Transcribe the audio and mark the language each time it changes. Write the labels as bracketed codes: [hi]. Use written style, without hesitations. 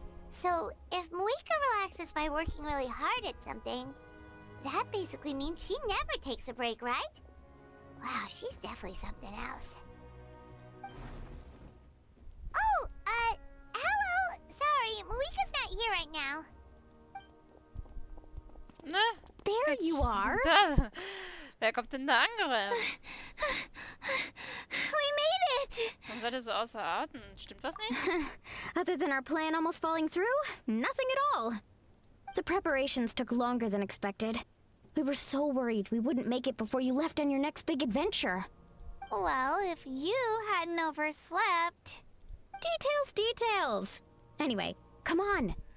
[en] So, if Moika relaxes by working really hard at something, that basically means she never takes a break, right? Wow, she's definitely something else. Oh, hello! Sorry, Moika's not here right now. [de] Ne? [en] There you are. [de] Da. Wer kommt denn da angerannt? [en] We made it! [de] Warum seid ihr so außer Atem? Stimmt was nicht? [en] Other than our plan almost falling through, nothing at all. The preparations took longer than expected. We were so worried we wouldn't make it before you left on your next big adventure. Well, if you hadn't overslept... Details! Anyway, come on.